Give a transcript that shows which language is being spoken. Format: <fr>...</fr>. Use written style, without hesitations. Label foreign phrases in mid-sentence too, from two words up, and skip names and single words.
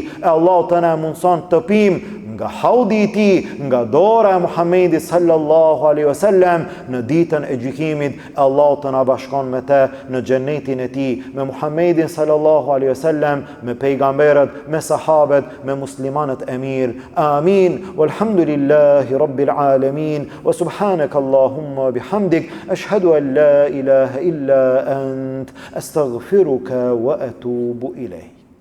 <sq>E Allahu të na mundson të pim nga haudi i tij, nga dora e Muhammedit</sq> <ar>sallallahu alaihi wasallam</ar> <sq>në ditën e gjykimit. Allahu të na bashkon me të në xhenetin e tij, me Muhammedin</sq> <ar>sallallahu alaihi wasallam,</ar> <sq>me pejgamberët, me sahabët, me muslimanët e mirë.</sq> <ar>Amin. والحمد لله رب العالمين. وسبحانك اللهم وبحمدك أشهد أن لا إله إلا أنت أستغفرك وأتوب إليك.</ar>